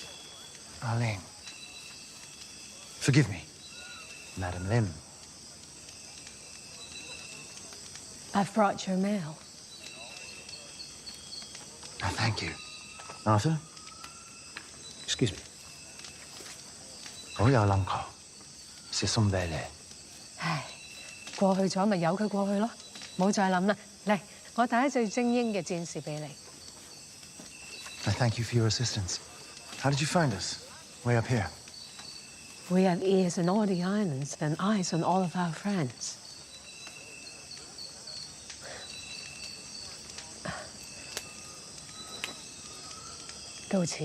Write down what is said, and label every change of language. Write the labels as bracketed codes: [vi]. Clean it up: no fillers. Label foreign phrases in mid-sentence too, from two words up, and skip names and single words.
[en] Arlene. Forgive me, Madam Lim. I've brought your mail. Oh, thank you. Arthur? Excuse me. [yue] 我有諗過，寫信俾你。唉，過去咗咪由佢過去咯，冇再諗啦。嚟，我帶一隊精英嘅戰士俾你。 [en] I thank you for your assistance. How did you find us? Way up here. We have ears in all the islands and eyes on all of our friends. Go to.